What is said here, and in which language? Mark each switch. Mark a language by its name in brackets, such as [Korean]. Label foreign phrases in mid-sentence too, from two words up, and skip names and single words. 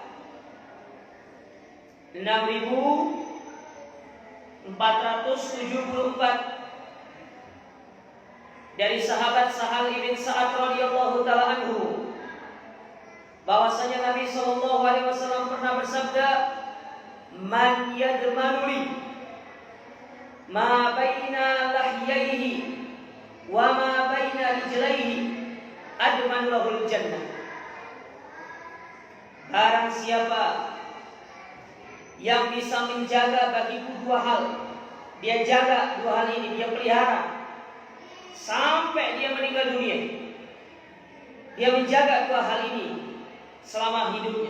[Indonesian] 6474 dari sahabat Sahal bin Sa'ad [Arabic] رضي الله تعالى عنه, [Indonesian] bahwasanya Nabi [Arabic] صلى الله عليه وسلم [Indonesian] pernah bersabda, [Arabic] "من يضمن لي ما بين لحييه وما بين رجليه أضمن له الجنة." [Indonesian] Barang siapa yang bisa menjaga bagiku 2 hal, dia jaga 2 hal ini, dia pelihara sampai dia meninggal dunia. Dia menjaga 2 hal ini selama hidupnya.